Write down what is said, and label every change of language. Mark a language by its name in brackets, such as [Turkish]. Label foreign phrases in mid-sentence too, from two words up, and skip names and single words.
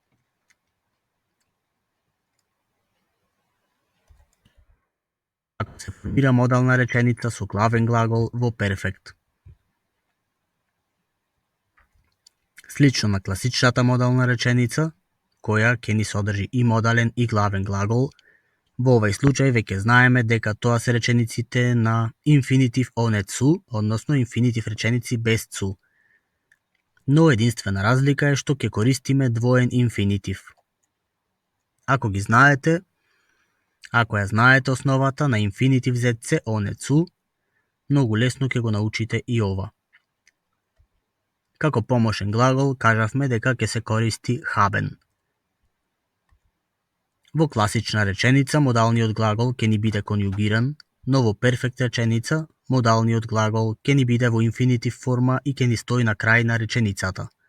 [Macedonian] Како се формира модална реченица со главен глагол во перфект? Слично на класичната модална реченица, која ќе ни содржи и модален и главен глагол, во овој случај веќе знаеме дека тоа се речениците на инфинитив [German] ohne zu, [Macedonian] односно инфинитив реченици без zu. Но единствена разлика е што ќе користиме двоен инфинитив. Ако ја знаете основата на инфинитив ZC [German] ohne zu, [Macedonian] многу лесно ќе го научите и ова. Како помошен глагол кажавме дека ќе се користи haben. Во класична реченица модалниот глагол ќе ни биде конјугиран Но во перфект реченица, модалниот глагол ќе ни биде во инфинитив форма и ќе ни стои на крај на реченицата.